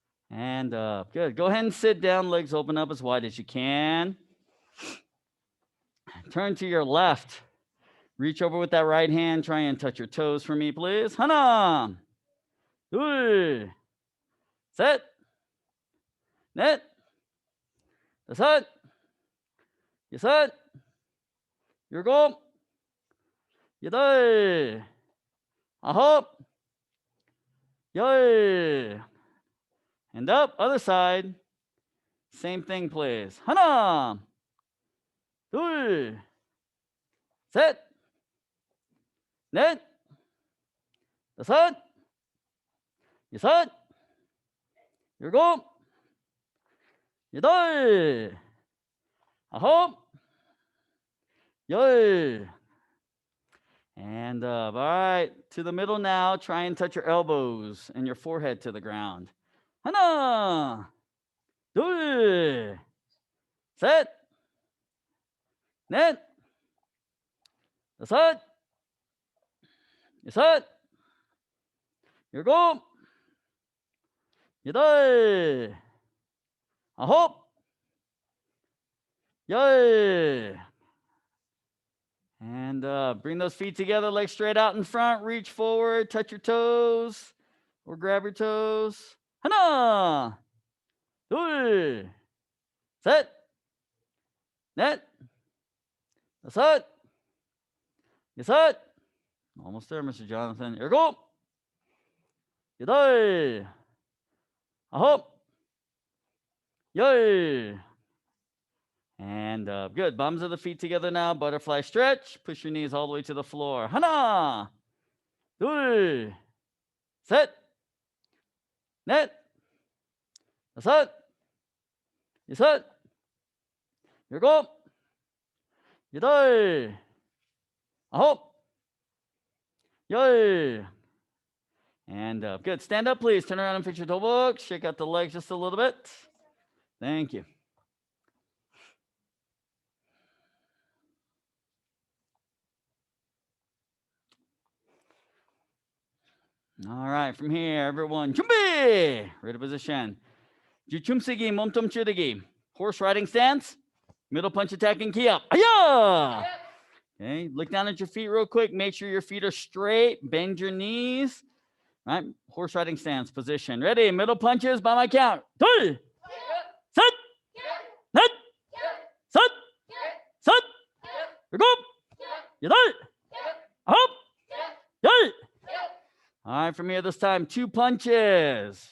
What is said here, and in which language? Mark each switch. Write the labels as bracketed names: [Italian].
[English] And up. Good. Go ahead and sit down. Legs open up as wide as you can. Turn to your left. Reach over with that right hand. Try and touch your toes for me, please. [Korean] 하나, 둘, 셋, 넷, 다섯, 여섯, 일곱, 여덟, 아홉, 열. [English] And up. Other side. Same thing, please. [Korean] 하나, 둘, 셋, 넷, 다섯, 여섯, 일곱, 여덟, 아홉, 열. [English] And up. All right. To the middle now. Try and touch your elbows and your forehead to the ground. [Korean] 하나, 둘, 셋, 넷, 다섯, 여섯, 일곱, 여덟, 아홉, 열. [English] And bring those feet together, legs straight out in front. Reach forward, touch your toes, or grab your toes. [Korean] Hana! 둘, 셋, 넷, 다섯, 여섯. [English] Almost there, Mr. Jonathan. [Korean] 일곱, 여덟, 아홉, 열. [English] And good. Bums of the feet together now. Butterfly stretch. Push your knees all the way to the floor. [Korean] 하나, 둘, 셋, 넷, 다섯, 여섯, 일곱, 여덟, 아홉, 열. [English] And good. Stand up, please. Turn around and fix your toe book. Shake out the legs just a little bit. Thank you. All right, from here, everyone, [Korean] 준비! [English] Ready position. [Korean] 주춤쓰기, 몸통 찌르기. [English] Horse riding stance. Middle punch attack and key up. Aya! Okay, look down at your feet real quick. Make sure your feet are straight. Bend your knees. All right, horse riding stance position. Ready, middle punches by my count. [Korean] 둘, 셋, 넷, 셋, 셋, 일곱, 여덟, 아홉, 열. [English] All right, from here this time, 2 punches.